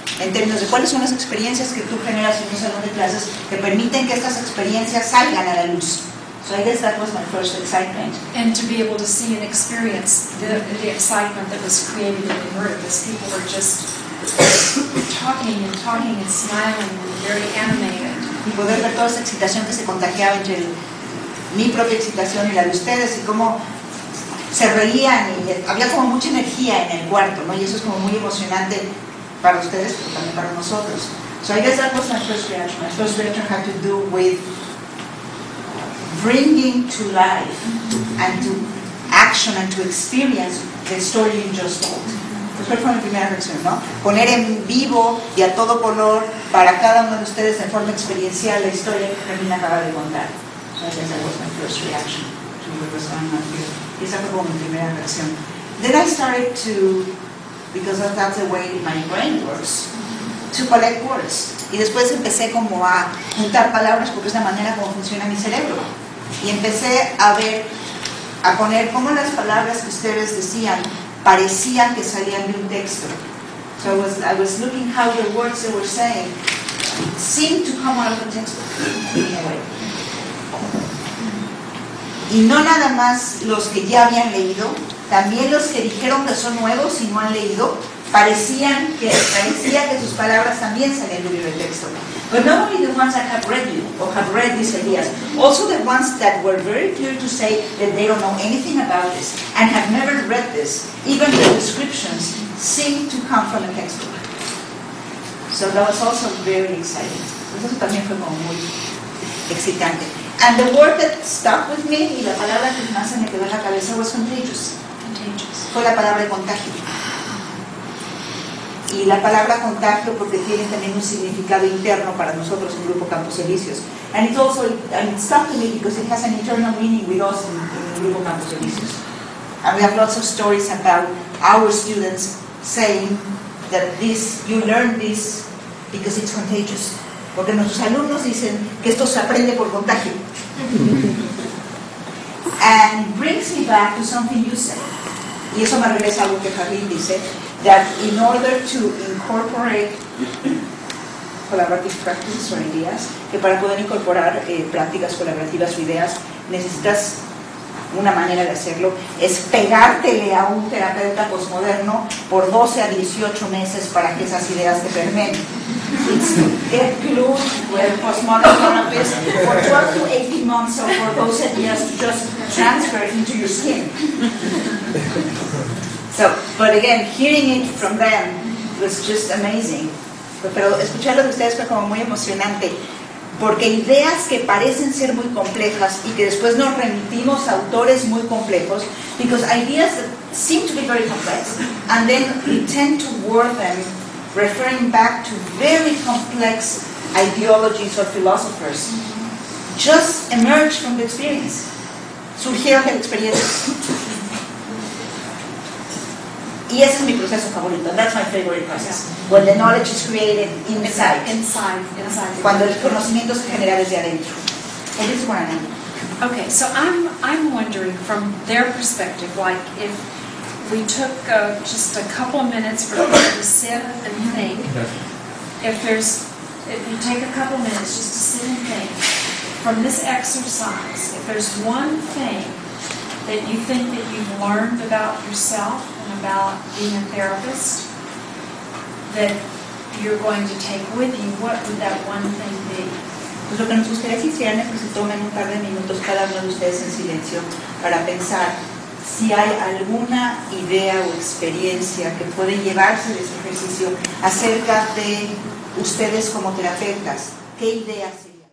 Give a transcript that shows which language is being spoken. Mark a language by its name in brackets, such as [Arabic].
[Spanish] En términos de cuáles son las experiencias que tú generas en un salón de clases que permiten que estas experiencias salgan a la luz. [English] So I guess that was my first excitement. And to be able to see and experience the excitement that was created in the room as people were just talking and smiling and very animated. [Spanish] Y poder ver toda esa excitación que se contagiaba entre mi propia excitación y la de ustedes, y cómo se reían y había como mucha energía en el cuarto, ¿no? Y eso es como muy emocionante para ustedes, pero también para nosotros. [English] So I guess that was my first reaction. My first reaction had to do with bringing to life and to action and to experience the story you just told. [Spanish] Pues fue mi primera reacción, ¿no? Poner en vivo y a todo color para cada uno de ustedes en forma experiencial la historia que Harlene acaba de contar. [English] So I guess that was my first reaction to what was going on here. [Spanish] Y esa fue como mi primera reacción. [English] Then I started to, because that's the way my brain works, to collect words. [Spanish] Y después empecé como a juntar palabras porque es la manera como funciona mi cerebro. Y empecé a ver, a poner cómo las palabras que ustedes decían parecían que salían de un texto. [English] So I was looking how the words they were saying seemed to come out of the textbook in a way. [Spanish] Y no nada más los que ya habían leído, también los que dijeron que son nuevos y no han leído, parecía que sus palabras también salían del libro de texto. [English] But not only the ones that have read you or have read these ideas, also the ones that were very clear to say that they don't know anything about this and have never read this. Even the descriptions seem to come from a textbook. So that was also very exciting. [Spanish] Eso también fue como muy excitante. [English] And the word that stuck with me, [Spanish] y la palabra que más se me quedó en la cabeza, [English] was contagious. [Spanish] Fue la palabra de contagio. Y la palabra contagio porque tiene también un significado interno para nosotros en Grupo Campus Elíseos. [English] And it also, and it stuck to me because it has an internal meaning with us in Grupo Campus Elíseos. And we have lots of stories about our students saying that this, you learn this because it's contagious. [Spanish] Porque nuestros alumnos dicen que esto se aprende por contagio. [English] And brings me back to something you said. [Spanish] Y eso me regresa a algo que Harlene dice, [English] that in order to incorporate collaborative practices [Spanish] o ideas, que para poder incorporar prácticas colaborativas o ideas, necesitas una manera de hacerlo, es pegártele a un terapeuta postmoderno por 12 a 18 meses para que esas ideas te permeen. [English] It's get glued with postmodern therapists for 12 to 18 months or for those ideas to just transfer into your skin. So, but again, hearing it from them was just amazing. [Spanish] Pero escucharlo de ustedes fue como muy emocionante, porque ideas que parecen ser muy complejas y que después nos remitimos a autores muy complejos, [English] because ideas that seem to be very complex, and then we tend to word them referring back to very complex ideologies or philosophers, just emerge from the experience. [Spanish] Surgieron de la experiencia. Y ese es mi proceso favorito. [English] That's my favorite process. When the knowledge is created inside. Inside. [Spanish] Cuando el conocimiento se genera desde adentro. [English] And this is where I am. Okay, so I'm wondering from their perspective, like if we took just a couple of minutes for them to sit and think, if you take a couple minutes just to sit and think, from this exercise, if there's one thing that you think that you've learned about yourself and about being a therapist that you're going to take with you, what would that one thing be? [Spanish] Pues lo que nos gustaría que hicieran es que se tomen un par de minutos cada uno de ustedes en silencio para pensar si hay alguna idea o experiencia que puede llevarse de ese ejercicio acerca de ustedes como terapeutas. ¿Qué ideas?